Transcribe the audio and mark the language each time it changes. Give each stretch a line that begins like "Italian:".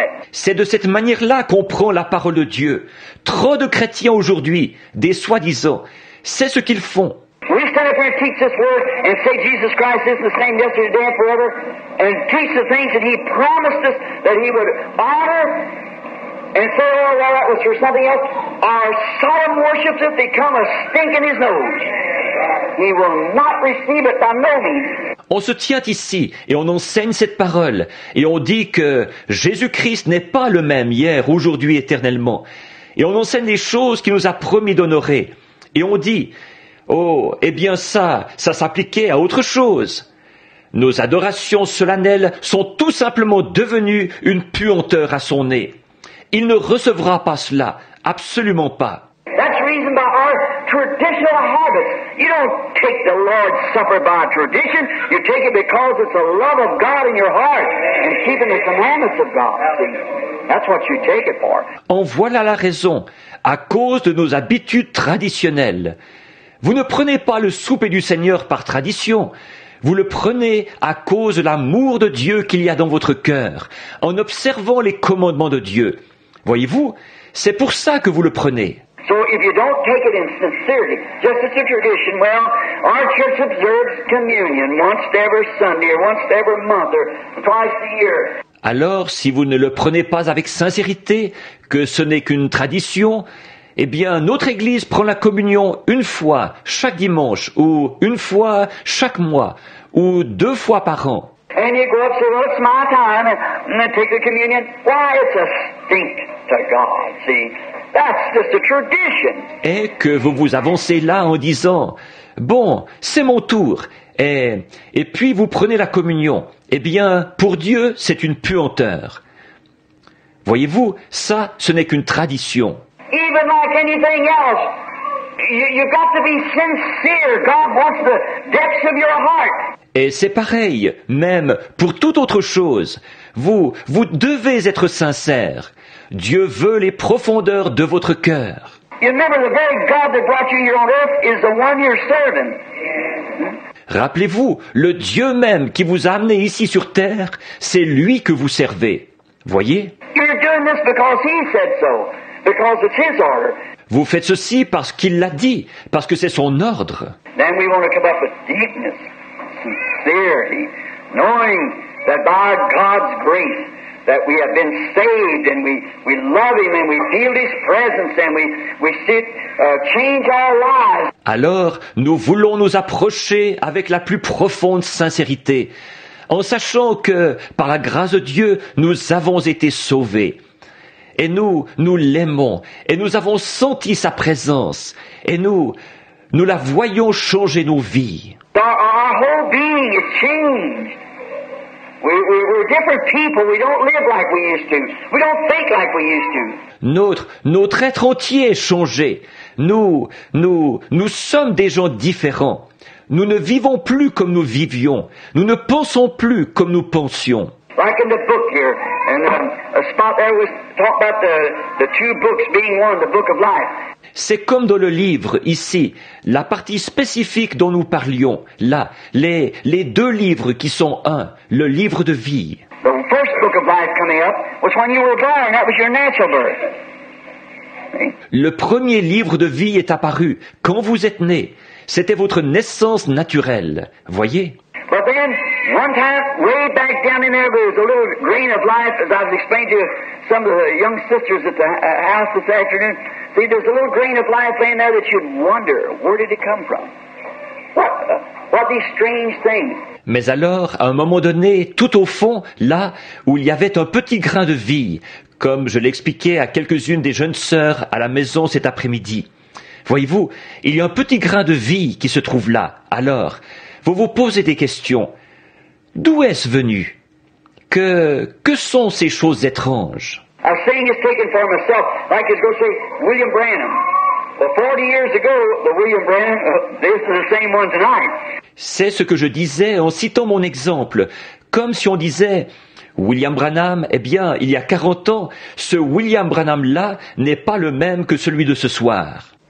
French: C'est de cette manière-là qu'on prend la parole de Dieu. Trop de chrétiens aujourd'hui, des soi-disant, c'est ce qu'ils font.
English: We stand up here and teach this word and say Jesus Christ is the same yesterday, today, and forever, and teach the things that He promised us that He would honor, and say, oh, well, that was for something else, our solemn worships it become a stink in His nose. He will not receive it by no means.
French: On se tient ici et on enseigne cette parole et on dit que Jésus-Christ n'est pas le même hier, aujourd'hui, éternellement. Et on enseigne les choses qu'il nous a promis d'honorer. Et on dit, oh, eh bien ça s'appliquait à autre chose. Nos adorations solennelles sont tout simplement devenues une puanteur à son nez. Il ne recevra pas cela, absolument pas.
English: That's the reason by our traditional habits. You don't take the Lord's Supper by tradition. You take it because it's the love of God in your heart and keeping the commandments of God. See? That's what you take it for.
French: En voilà la raison, à cause de nos habitudes traditionnelles. Vous ne prenez pas le souper du Seigneur par tradition. Vous le prenez à cause de l'amour de Dieu qu'il y a dans votre cœur, en observant les commandements de Dieu. Voyez-vous, c'est pour ça que vous le prenez.
English: So if you don't take it in sincerity, just as a tradition, well, our church observes communion once every Sunday or once every month or twice a year.
French: Alors, si vous ne le prenez pas avec sincérité, que ce n'est qu'une tradition, eh bien, notre Église prend la communion une fois chaque dimanche, ou une fois chaque mois, ou 2 fois par an.
English: And you go up and say, well, it's my time, and then take the communion. Why, it's a stink to God, see. That's just a tradition.
French: Et que vous vous avancez là en disant, bon, c'est mon tour, et puis vous prenez la communion. Eh bien, pour Dieu, c'est une puanteur. Voyez-vous, ça, ce n'est qu'une tradition.
English: Even like anything else, you've got to be sincere. God wants the depths of your heart.
French: Et c'est pareil, même pour toute autre chose. Vous devez être sincère. Dieu veut les profondeurs de votre cœur.
English: You remember the very God that brought you here on earth is the one you're serving.
French: Rappelez-vous, le Dieu même qui vous a amené ici sur terre, c'est lui que vous servez. Voyez?
English: You're doing this because He said so, because it's His order.
French: Vous faites ceci parce qu'il l'a dit, parce que c'est son ordre.
English: Then we want to come up with deepness, sincerity, knowing that by God's grace that we have been saved and we love Him and we feel His presence and we see change our lives.
French: Alors, nous voulons nous approcher avec la plus profonde sincérité, en sachant que, par la grâce de Dieu, nous avons été sauvés. Et nous l'aimons, et nous avons senti sa présence, et nous la voyons changer nos vies.
English: Our whole being is changed. We're different people. We don't live like we used to. We don't think like we used to.
French: Notre être entier est changé. Nous sommes des gens différents. Nous ne vivons plus comme nous vivions. Nous ne pensons plus comme nous pensions.
English: Like in the book here, and a spot there was talk about the 2 books being one, the book of life.
French: C'est comme dans le livre, ici, la partie spécifique dont nous parlions, là, les 2 livres qui sont un, le livre de vie.
English: The first book of life coming up was when you were born. That was your natural birth. See?
French: Le premier livre de vie est apparu quand vous êtes né. C'était votre naissance naturelle. Voyez?
English: But then, one time, way back down in there was a little grain of life, as I was explaining to some of the young sisters at the house this afternoon. See, there's a little grain of life laying there that you'd wonder, where did it come from? What these strange things?
French: Mais alors, à un moment donné, tout au fond, là où il y avait un petit grain de vie, comme je l'expliquais à quelques-unes des jeunes sœurs à la maison cet après-midi. Voyez-vous, il y a un petit grain de vie qui se trouve là. Alors, vous vous posez des questions. D'où est-ce venu? Que sont ces choses étranges?
English: I was saying this taken for myself, like I was going to say William Branham. Well, 40 years ago, the William Branham, this is the same one tonight.
French: C'est ce que je disais en citant mon exemple, comme si on disait William Branham, eh bien, il y a 40 ans, ce William Branham-là n'est pas le même que celui de ce soir.